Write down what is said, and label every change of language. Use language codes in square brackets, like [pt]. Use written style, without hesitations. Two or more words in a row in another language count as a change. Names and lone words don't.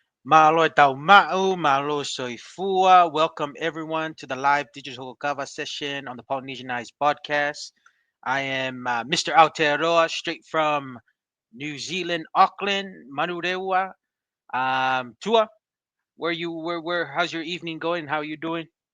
[to] Malo tau ma'u, malo soifua. [en] Welcome everyone to the live digital Kava session on the Polynesian Eyes podcast. I am Mr. Aotearoa, straight from New Zealand, Auckland, Manurewa. Tua, how's your evening going? How are you doing?